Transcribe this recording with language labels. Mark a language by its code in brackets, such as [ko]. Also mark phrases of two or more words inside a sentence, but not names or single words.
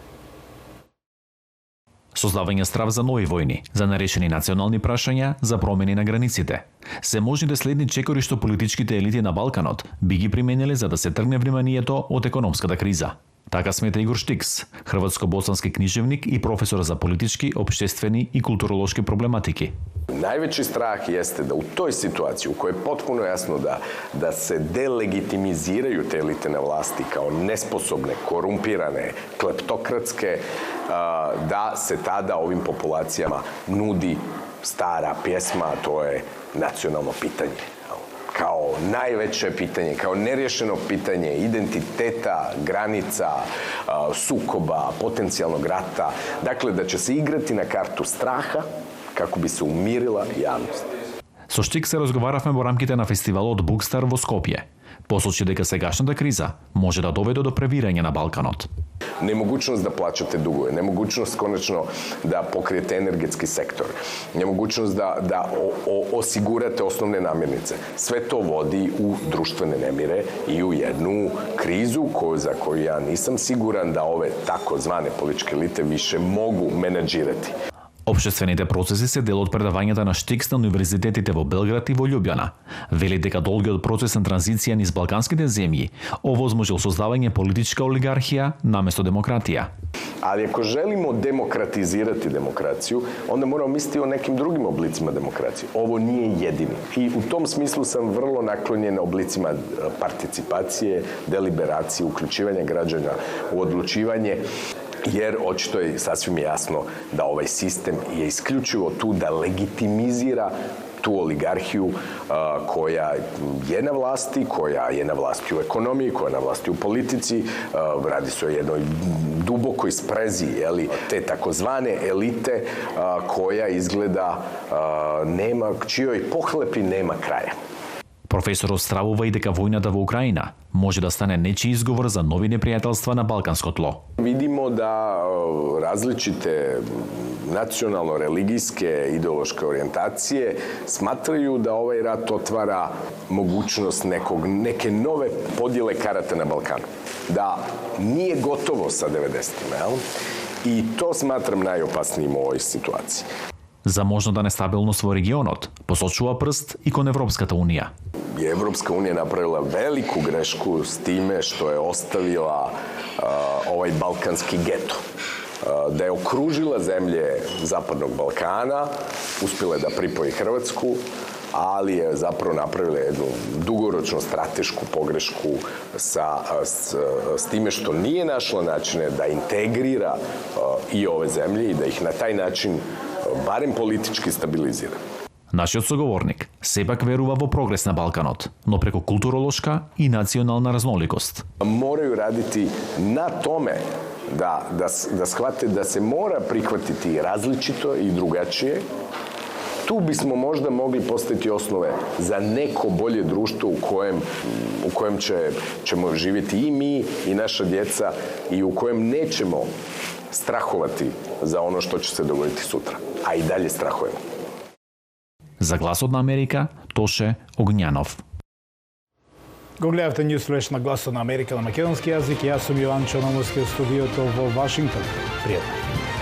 [mk] Создавање страв за нови војни, за нерешени национални прашања, за промени на границите. Се можните следни чекори што политичките елити на Балканот би ги примениле за да се тргне вниманието од економската криза. Така смета Игор Штикс, хрватско-боснански книжевник и професор за политички, општествени и културолошки проблематики. [hr] Najveći strah jeste da u toj situaciji u kojoj je potpuno jasno da se delegitimiziraju te elite na vlasti kao nesposobne, korumpirane, kleptokratske, da se tada ovim populacijama nudi stara pjesma, a to je nacionalno pitanje. Kao najveće pitanje, kao nerješeno pitanje identiteta, granica, sukoba, potencijalnog rata. Dakle, da će se igrati na kartu straha kako bi se umirila javnost. [mk] Со Штик се разговаравме во рамките на фестивалот Букстар во Скопје. Посочи дека сегашната криза може да доведе до превирање на Балканот. [hr] Nemogućnost da plaćate dugove, nemogućnost konačno da pokrijete energetski sektor, nemogućnost da osigurate osnovne namirnice. Sve to vodi u društvene nemire i u jednu krizu za koju ja nisam siguran da ove takozvane političke elite više mogu menadžirati. [mk] Општествените процеси се дел од предавањата на Штикс на универзитетите во Белград и во Љубљана. Вели дека долгиот процес на транзиција низ балканските земји овозможил создавање политичка олигархија наместо демократија. [hr] Ali ako želimo demokratizirati demokraciju, onda moramo misliti o nekim drugim oblicima demokracije. Ovo nije jedini. I u tom smislu sam vrlo naklonjen oblicima participacije, deliberacije, uključivanja građana u odlučivanje, jer očito je sasvim jasno da ovaj sistem je isključivo tu da legitimizira tu oligarhiju koja je na vlasti u ekonomiji, koja je na vlasti u politici. Radi se o jednoj dubokoj sprezi te takozvane elite koja izgleda čijoj pohlepi nema kraja. [mk] Професорот стравува и дека војната во Украина може да стане нечи изговор за нови непријателства на балканско тло. [hr] Vidimo da različite nacionalno-religijske ideološke orijentacije smatraju da ovaj rat otvara mogućnost neke nove podjele karata na Balkanu. Da nije gotovo sa 90-ima, I to smatram najopasnijim u ovoj situaciji. [mk] За можната нестабилност во регионот посочува прст и кон Европската унија. [hr] Evropska unija napravila veliku grešku s time što je ostavila ovaj balkanski geto. Da je okružila zemlje Zapadnog Balkana, uspjela je da pripoji Hrvatsku, ali je zapravo napravila jednu dugoročnu stratešku pogrešku s time što nije našla načine da integrira i ove zemlje i da ih na taj način barem politički stabilizira. [mk] Нашиот соговорник сепак верува во прогрес на Балканот, но преку културолошка и национална разноликост. [hr] Moraju raditi na tome da shvate da se mora prihvatiti različito i drugačije. Tu bismo možda mogli postaviti osnove za neko bolje društvo u kojem ćemo živjeti i mi i naša djeca i u kojem nećemo strahovati za ono što će se dogoditi sutra, a i dalje strahujemo. [mk] За Гласот на Америка, Тоше Огњанов. Го гледавте Ньюсфлеш на Гласот на Америка на македонски јазик. Јас сум Јован Чономовски од студиото во Вашингтон. Пријатно.